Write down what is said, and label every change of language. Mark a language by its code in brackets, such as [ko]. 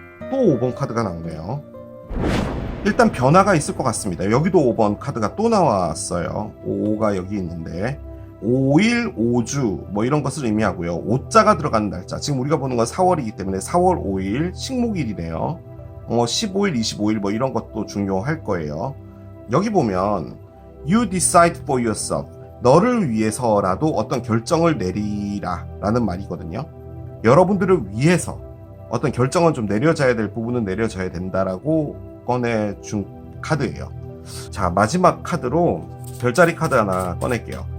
[ko] 또 5번 카드가 나오네요. 일단 변화가 있을 것 같습니다. 여기도 5번 카드가 또 나왔어요. 5가 여기 있는데 5일, 5주 뭐 이런 것을 의미하고요. 5자가 들어가는 날짜. 지금 우리가 보는 건 4월이기 때문에 4월 5일 식목일이네요. 15일, 25일 뭐 이런 것도 중요할 거예요. 여기 보면 [en] You decide for yourself. [ko] 너를 위해서라도 어떤 결정을 내리라 라는 말이거든요. 여러분들을 위해서 어떤 결정은 좀 내려져야 될 부분은 내려져야 된다라고 꺼내준 카드예요. 자, 마지막 카드로 별자리 카드 하나 꺼낼게요.